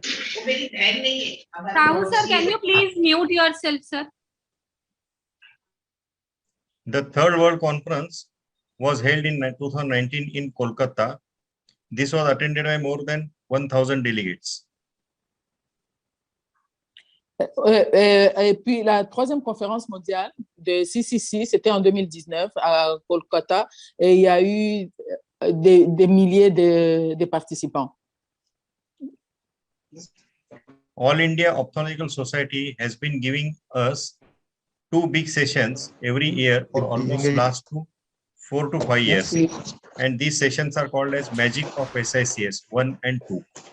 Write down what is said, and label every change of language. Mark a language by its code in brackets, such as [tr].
[en] Sahu sir, can you please mute yourself, sir? The third World Conference was held in 2019 in Kolkata. This was attended by more than 1,000 delegates. [fr] Et puis la troisième conférence mondiale de CCC, c'était en 2019 à Kolkata et il y a eu des milliers de participants. [en] All India Ophthalmological Society has been giving us 2 big sessions every year for almost last 4 to 5 years. And these sessions are called as Magic of SICS 1 and 2.